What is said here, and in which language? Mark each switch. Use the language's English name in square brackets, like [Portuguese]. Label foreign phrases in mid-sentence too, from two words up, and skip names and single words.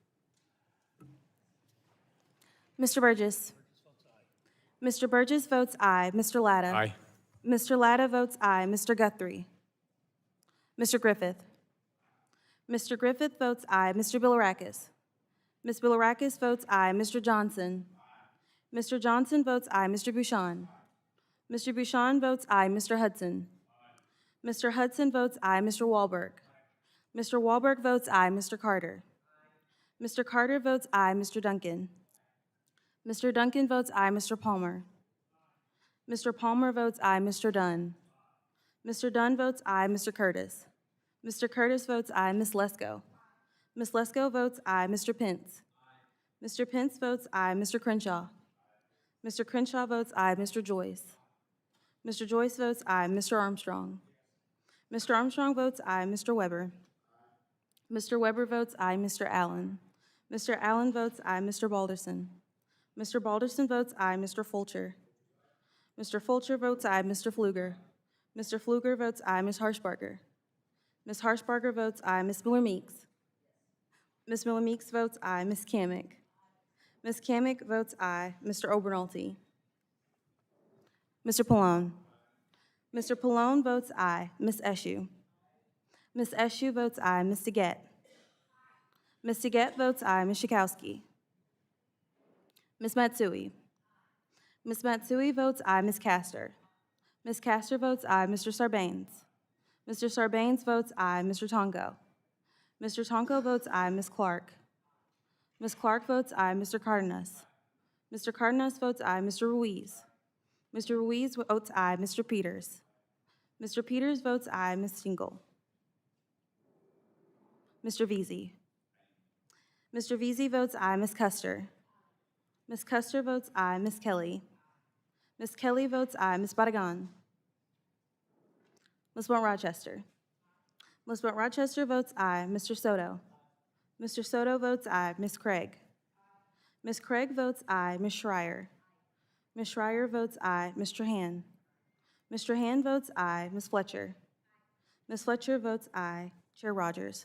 [English] Mr. Burgess. Mr. Burgess votes aye. Mr. Latta. Aye. Mr. Latta votes aye. Mr. Guthrie. Mr. Griffith. Mr. Griffith votes aye. Mr. Bilirakis. Ms. Bilirakis votes aye. Mr. Johnson. Mr. Johnson votes aye. Mr. Bouchon. Mr. Bouchon votes aye. Mr. Hudson. Mr. Hudson votes aye. Mr. Wahlberg. Mr. Wahlberg votes aye. Mr. Carter. Mr. Carter votes aye. Mr. Duncan. Mr. Duncan votes aye. Mr. Palmer. Mr. Palmer votes aye. Mr. Dunn. Mr. Dunn votes aye. Mr. Curtis. Mr. Curtis votes aye. Ms. Lesko. Ms. Lesko votes aye. Mr. Pence. Mr. Pence votes aye. Mr. Crenshaw. Mr. Crenshaw votes aye. Mr. Joyce. Mr. Joyce votes aye. Mr. Armstrong. Mr. Armstrong votes aye. Mr. Weber. Mr. Weber votes aye. Mr. Allen. Mr. Allen votes aye. Mr. Balderson. Mr. Balderson votes aye. Mr. Fulcher. Mr. Fulcher votes aye. Mr. Pfluger. Mr. Pfluger votes aye. Ms. Harshbarger. Ms. Harshbarger votes aye. Ms. Miller-Meeks. Ms. Miller-Meeks votes aye. Ms. Kamick. Ms. Kamick votes aye. Mr. Obernolte. Mr. Pallone. Mr. Pallone votes aye. Ms. Eshoo. Ms. Eshoo votes aye. Ms. Deguette. Ms. Deguette votes aye. Ms. Schakowsky. Ms. Matsui. Ms. Matsui votes aye. Ms. Castor. Ms. Castor votes aye. Mr. Sarbanes. Mr. Sarbanes votes aye. Mr. Tonko. Mr. Tonko votes aye. Ms. Clark. Ms. Clark votes aye. Mr. Cardenas. Mr. Cardenas votes aye. Mr. Ruiz. Mr. Ruiz votes aye. Mr. Peters. Mr. Peters votes aye. Ms. Stingle. Mr. Veazey. Mr. Veazey votes aye. Ms. Custer. Ms. Custer votes aye. Ms. Kelly. Ms. Kelly votes aye. Ms. Badagan. Ms. Rochester. Ms. Rochester votes aye. Mr. Soto. Mr. Soto votes aye. Ms. Craig. Ms. Craig votes aye. Ms. Schreier. Ms. Schreier votes aye. Mr. Han. Mr. Han votes aye. Ms. Fletcher. Ms. Fletcher votes aye. Chair Rodgers.